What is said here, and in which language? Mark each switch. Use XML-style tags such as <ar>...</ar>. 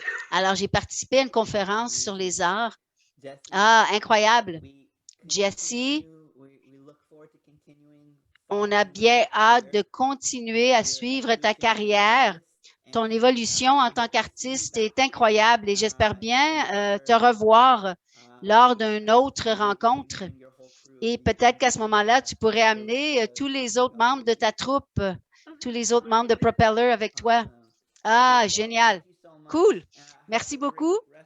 <fr>Alors, j'ai participé à une conférence sur les arts.</fr> <en>Jesse,</en> <fr>Ah, incroyable.</fr> <en>we Jessie, we look forward to continuing</en> <fr>on a bien hâte de continuer à suivre ta carrière. Ton évolution en tant qu'artiste est incroyable et j'espère bien te revoir lors d'une autre rencontre. Et peut-être qu'à ce moment-là, tu pourrais amener tous les autres membres de ta troupe, tous les autres membres de Propeller avec toi. Ah, génial. Cool. Merci beaucoup.</fr>